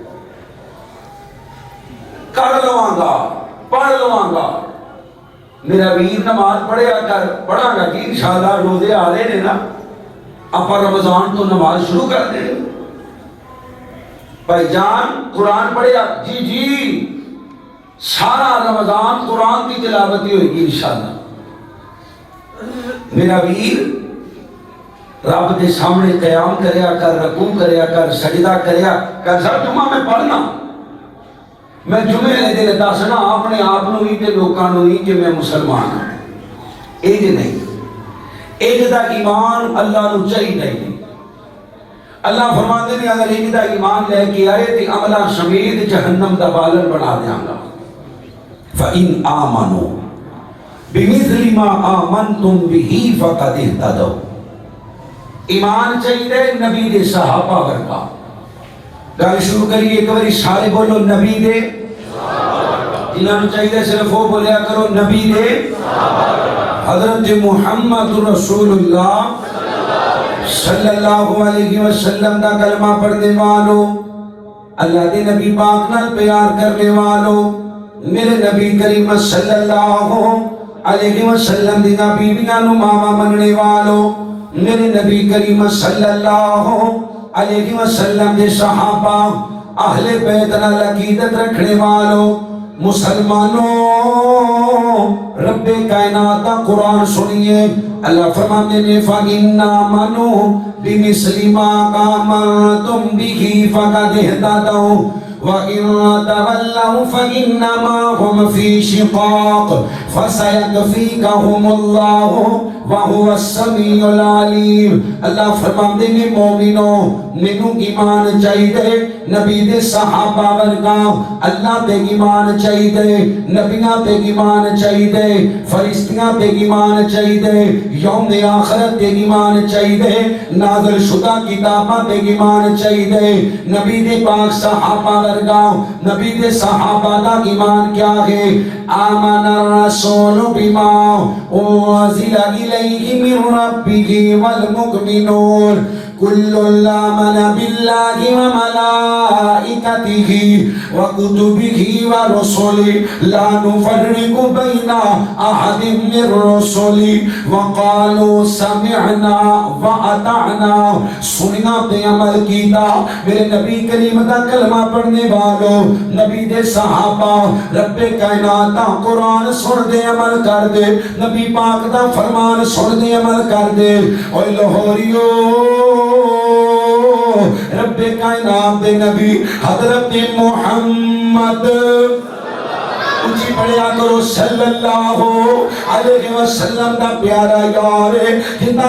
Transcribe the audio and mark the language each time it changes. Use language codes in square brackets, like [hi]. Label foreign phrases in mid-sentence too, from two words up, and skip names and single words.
[pa] کر لواں گا پڑھ لواں گا میرا ویر نماز پڑھیا کر پڑھا گا کہ انشاءاللہ روزے آ رہے ہیں نا اپا رمضان تو نماز شروع کر دیں بھائی جان قرآن پڑھیا جی جی [ur] سارا رمضان قرآن کی تلاوت ہی ہوئے گی [pa] انشاءاللہ میرا ویر رب دے سامنے قیام کریا کر رکوع کریا کر سجدہ کریا کر سب جمعہ میں پڑھنا میں جمعے نے دل دسنا اپنے آپ نو ہی تے لوکاں نو ہی کہ میں مسلمان ہوں ایج نہیں ایج دا ایمان اللہ نو چاہیے نہیں [ur] اللہ فرماتے ہیں [pa] اگر ایج دا ایمان لے کے آئے تے عملہ سمیت جہنم دا بالن بنا دیاں گا [ar] فَإِنْ آمَنُوا بِمِثْلِ مَا آمَنْتُمْ بِهِ فَقَدْ اهْتَدَوْا [pa] ایمان چاہیے نبی دے صحابہ ورگا گل شروع کریے ایک باری سارے بولو نبی دے جنہاں نو چاہیے صرف وہ بولیا کرو نبی دے حضرت محمد رسول اللہ صلی اللہ علیہ وسلم دا کلمہ پڑھنے والو اللہ دے نبی پاک نال پیار کرنے والو میرے نبی کریم صلی اللہ علیہ وسلم دی بیویاں نو ماما مننے والو میرے نبی کریم صلی اللہ علیہ وسلم دے صحابہ اہل بیت نال عقیدت رکھنے والو مسلمانوں [ur] رب کائنات کا قرآن سنیے اللہ فرماتے ہیں [ar] فَإِنَّ آمَنُوا بِمِثْلِ مَا آمَنْتُمْ بِهِ فَقَدْ اهْتَدَوْا وَإِن تَوَلَّوْا فَإِنَّمَا هُمْ فِي شِقَاقٍ فَسَيَكْفِيكَهُمُ اللَّهُ وَهُوَ السَّمِيعُ الْعَلِيمُ [ur] اللہ فرماتے ہیں مومنوں مینوں [pa] ایمان چاہیے نبی دے صحابہ ورگا اللہ تے ایمان چاہیے نبیاں تے ایمان چاہیے فرشتیاں تے ایمان چاہیے یوم آخرت تے ایمان چاہیے نازل شدہ کتاباں تے ایمان چاہیے نبی دے پاک صحابہ ورگا نبی دے صحابہ دا ایمان کیا ہے آمن [ar] الرسول بما انزل الیہ من ربہ والمؤمنون كل آمن بالله وملائكته وكتبه ورسله لا نفرق بين أحد من رسله وقالوا سمعنا وأطعنا [pa] سننا تے عمل کیتا میرے نبی کریم دا کلمہ پڑھنے والوں نبی دے صحابہ رب کائنات دا قرآن سن دے عمل کر دے نبی پاک دا فرمان سن دے عمل کر دے اوہ لاہوریو رب کائنات دے نبی حضرت محمد اونچی پڑھیا کرو صلی اللہ علیہ وسلم دا پیارا یار جنہ